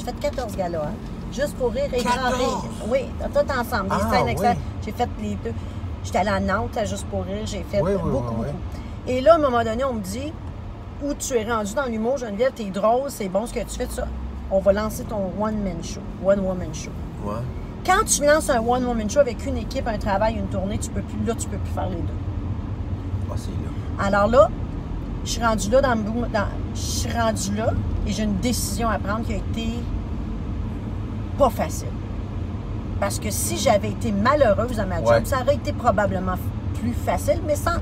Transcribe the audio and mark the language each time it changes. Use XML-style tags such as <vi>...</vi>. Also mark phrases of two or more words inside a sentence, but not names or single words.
<fr>J'ai fait 14 galas, hein. Juste pour rire et grand rire. Oui, tout ensemble. Des scènes excellentes. J'ai fait les deux. J'étais allée à Nantes, juste pour rire. J'ai fait beaucoup. Et là, à un moment donné, on me dit, où tu es rendu dans l'humour, Geneviève, t'es drôle, c'est bon ce que tu fais, tout ça. On va lancer ton</fr> <en>one-man show. One-woman show.</en> <fr>Ouais. Quand tu lances un</fr> <en>one-woman show</en> <fr>avec une équipe, un travail, une tournée, tu peux plus faire les deux. Ah, c'est là. Alors là, je suis rendue là je suis rendue là et j'ai une décision à prendre qui a été pas facile. Parce que si j'avais été malheureuse dans ma job, ça aurait été probablement plus facile, mais sans...</fr>